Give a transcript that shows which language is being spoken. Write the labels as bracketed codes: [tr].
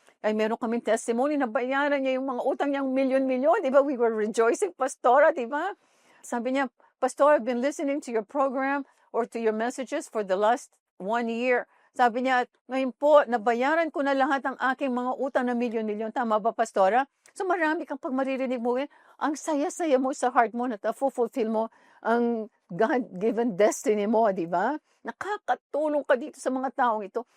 [tl] Ay meron kaming testimony na bayaran niya yung mga utang niyang milyon-milyon. Di ba? [en] We were rejoicing, Pastora, [tl] di ba? Sabi niya, [en] Pastor, I've been listening to your program or to your messages for the last 1 year. [tl] Sabi niya, ngayon po, nabayaran ko na lahat ang aking mga utang na milyon-milyon. Tama ba, Pastora? So marami kang pag maririnig mo, ang saya-saya mo sa heart mo na fulfill mo ang God-given destiny mo, di ba? Nakakatulong ka dito sa mga taong ito.